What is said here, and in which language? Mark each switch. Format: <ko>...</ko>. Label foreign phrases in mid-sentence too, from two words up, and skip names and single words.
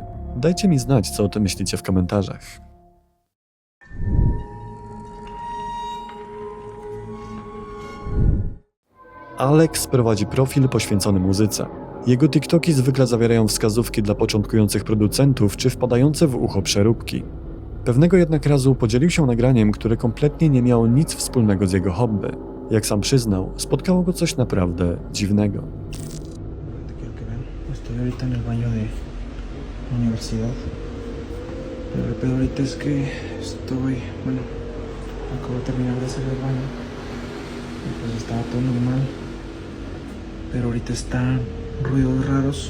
<pl>Dajcie mi znać, co o tym myślicie w komentarzach. Alex prowadzi profil poświęcony muzyce. Jego TikToki zwykle zawierają wskazówki dla początkujących producentów czy wpadające w ucho przeróbki. Pewnego jednak razu podzielił się nagraniem, które kompletnie nie miało nic wspólnego z jego hobby. Jak sam przyznał, spotkało go coś naprawdę dziwnego.</pl> <es>Quiero que vean, estoy ahorita en el baño de la universidad. Pero el pedo ahorita es que bueno, acabo de terminar de hacer el baño. Y pues estaba todo normal. Pero ahorita están ruidos raros.</es>